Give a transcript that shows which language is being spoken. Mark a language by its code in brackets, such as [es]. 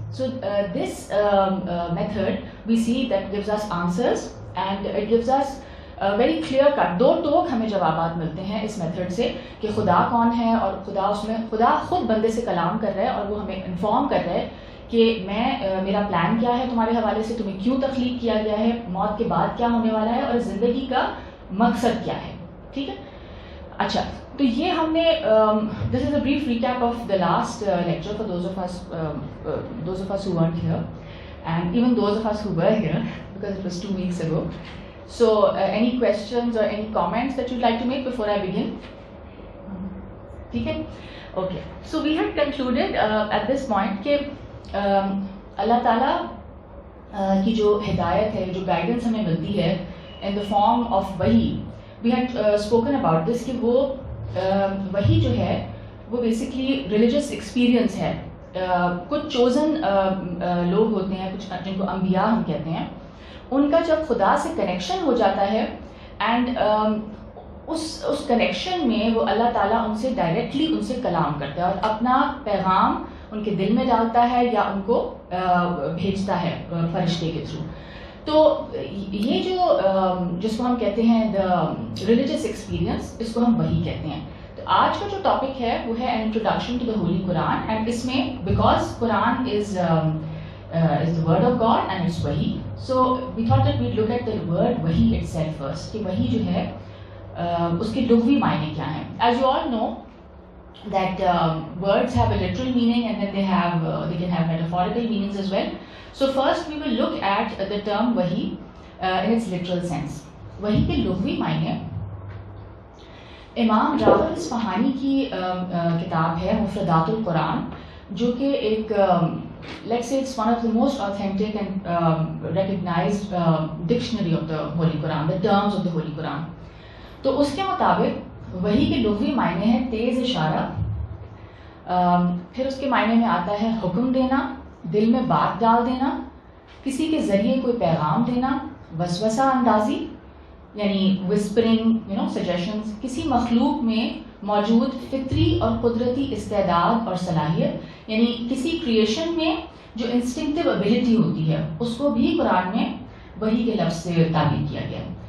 [en] so this method we see that gives us answers and it gives us very clear cut, [ur] دو ٹوک ہمیں جوابات ملتے ہیں اس method سے کہ خدا کون ہے، اور خدا خود بندے سے کلام کر رہا ہے اور وہ ہمیں انفارم کر رہا ہے کہ میرا پلان کیا ہے تمہارے حوالے سے، تمہیں کیوں تخلیق کیا گیا ہے، موت کے بعد کیا ہونے والا ہے، اور زندگی کا مقصد کیا ہے. ٹھیک ہے. اچھا تو یہ ہم نے [en] This is a brief recap of the last lecture for those of us who weren't here and even those of us who were here because it was 2 weeks ago. So any questions or any comments that you'd like to make before I begin? [ur] ٹھیک ہے. [en] Okay, so we had concluded at this point [ur] کہ اللہ تعالیٰ کی جو ہدایت ہے، جو guidance ہمیں ملتی ہے [en] in the form of [ur] وحی، [en] we had spoken about this [ur] کہ وہ وحی جو ہے وہ بیسکلی ریلیجس ایکسپیرئنس ہے. کچھ چوزن لوگ ہوتے ہیں، کچھ جن کو انبیاء ہم کہتے ہیں، ان کا جب خدا سے کنیکشن ہو جاتا ہے اینڈ اس کنیکشن میں وہ اللہ تعالیٰ ان سے ڈائریکٹلی ان سے کلام کرتا ہے اور اپنا پیغام ان کے دل میں ڈالتا ہے یا ان کو بھیجتا ہے فرشتے کے تھرو. تو یہ جو جس کو ہم کہتے ہیں دا ریلیجس ایکسپیرئنس، اس کو ہم وحی کہتے ہیں. تو آج کا جو ٹاپک ہے وہ ہے [en] introduction to the holy Quran, and اس میں because Quran is the word of God and it's wahi, so we thought that we'd look at the word wahi itself first [ur] کہ وحی جو ہے اس کے لغوی معنی کیا ہیں. [en] As you all know that words have a literal meaning and then they can have metaphorical meanings as well. So first we will look at the term wahi in its literal sense. [ur] wahi کے لغوی معنی امام راغب اصفہانی کی کتاب ہے مفردات القرآن، جو کہ ایک [en] let's say it's one of the most authentic and recognized dictionary of the Holy Quran, the terms of the Holy Quran. [ur] تو اس کے مطابق وحی کے لغوی معنی ہے تیز اشارہ، پھر اس کے معنی میں آتا ہے حکم دینا، دل میں بات ڈال دینا، کسی کے ذریعے کوئی پیغام دینا، وسوسہ اندازی یعنی وسپرنگ سجیشنز، کسی مخلوق میں موجود فطری اور قدرتی استعداد اور صلاحیت، یعنی کسی کریشن میں جو انسٹنکٹیو ابیلٹی ہوتی ہے اس کو بھی قرآن میں وحی کے لفظ سے تعبیر کیا گیا.